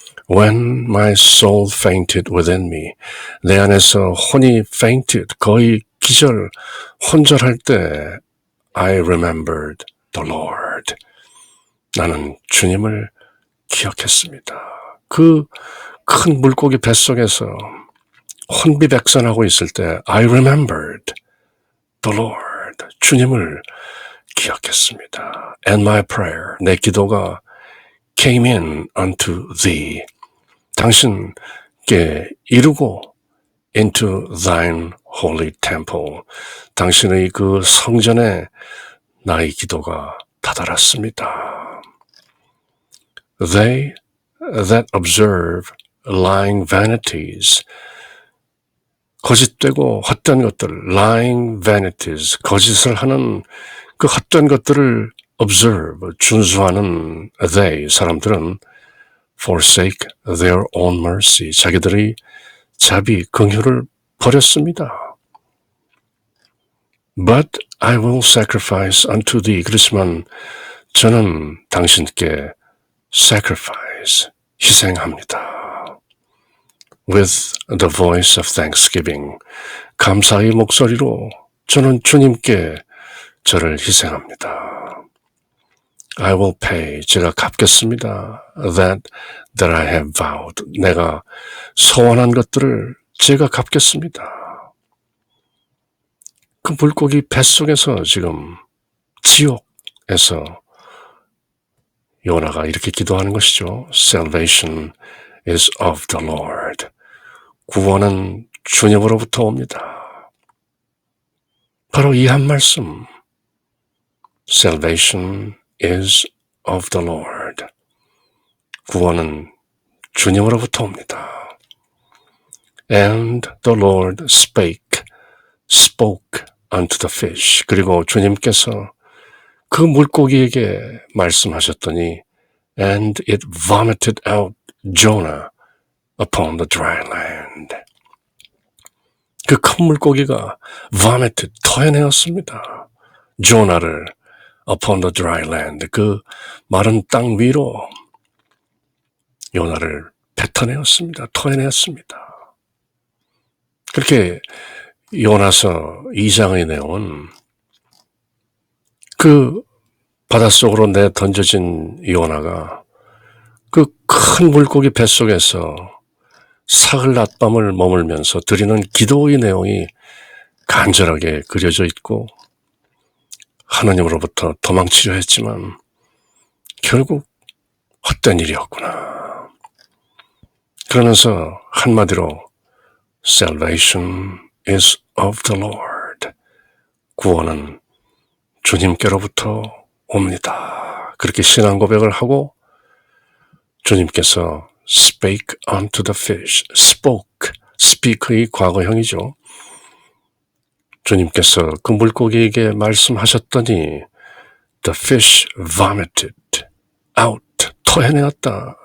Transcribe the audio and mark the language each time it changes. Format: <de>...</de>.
<en>When my soul fainted within me.</en> <ko>내 안에서 혼이 fainted, 거의 기절, 혼절할 때</ko> <en>I remembered the Lord.</en> <ko>나는 주님을 기억했습니다. 그 큰 물고기 뱃속에서 혼비백산하고 있을 때</ko> <en>I remembered the Lord.</en> <ko>주님을 기억했습니다.</ko> <en>And my prayer,</en> <ko>내 기도가</ko> <en>came in unto thee.</en> <ko>당신께 이루고</ko> <en>into thine holy temple.</en> <ko>당신의 그 성전에 나의 기도가 다다랐습니다.</ko> <en>They that observe lying vanities.</en> <ko>거짓되고 헛된 것들,</ko> <en>lying vanities,</en> <ko>거짓을 하는 그 헛된 것들을 observe, 준수하는 they, 사람들은</ko> <en>forsake their own mercy,</en> <ko>자기들의 자비, 긍휼을 버렸습니다.</ko> <en>But I will sacrifice unto thee.</en> <ko>그렇지만 저는 당신께 sacrifice, 희생합니다.</ko> <en>With the voice of thanksgiving.</en> <ko>감사의 목소리로 저는 주님께 저를 희생합니다.</ko> <en>I will pay.</en> <ko>제가 갚겠습니다.</ko> <en>That I have vowed.</en> <ko>내가 소원한 것들을 제가 갚겠습니다. 그 물고기 뱃속에서 지금 지옥에서 요나가 이렇게 기도하는 것이죠.</ko> <en>Salvation is of the Lord.</en> <ko>구원은 주님으로부터 옵니다. 바로 이 한 말씀.</ko> <en>Salvation is of the Lord.</en> <ko>구원은 주님으로부터 옵니다.</ko> <en>And the Lord spoke unto the fish.</en> <ko>그리고 주님께서 그 물고기에게 말씀하셨더니</ko> <en>and it vomited out Jonah upon the dry land.</en> <ko>그 큰 물고기가 vomited, 토해내었습니다. 조나를</ko> <en>upon the dry land,</en> <ko>그 마른 땅 위로 요나를 뱉어내었습니다. 토해내었습니다. 그렇게 요나서 2장의 내용은 그 바닷속으로 내던져진 요나가 그 큰 물고기 뱃속에서 사흘 낮밤을 머물면서 드리는 기도의 내용이 간절하게 그려져 있고 하나님으로부터 도망치려 했지만 결국 헛된 일이었구나. 그러면서 한마디로</ko> <en>Salvation is of the Lord.</en> <ko>구원은 주님께로부터 옵니다. 그렇게 신앙 고백을 하고 주님께서</ko> <en>spake unto the fish,</en> <ko>spoke, speak의 과거형이죠. 주님께서 그 물고기에게 말씀하셨더니</ko> <en>the fish vomited out,</en> <ko>토해내었다.</ko>